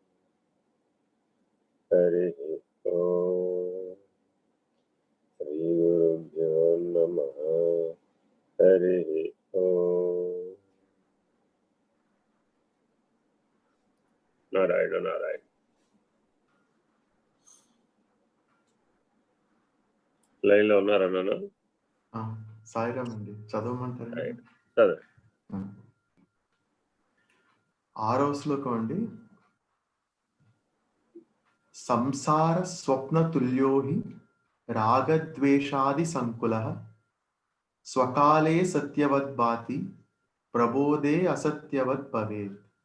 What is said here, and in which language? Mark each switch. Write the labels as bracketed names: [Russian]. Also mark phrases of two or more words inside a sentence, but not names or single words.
[Sanskrit] हरिः ॐ श्रीगुरुभ्यो नमः। हरिः ॐ नारायण नारायण। [Telugu] లైన్ లో ఉన్నారా నాన్న? సాయిరామ్ అండి, చదవమంటారు? చదువు. 6వ శ్లోకం అండి. [Sanskrit] సంసార స్వప్న తుల్యో హి రాగద్వేషాది సంకులః స్వకాలే సత్యవద్ భాతి ప్రబోధే అసత్యవద్ భవేత్.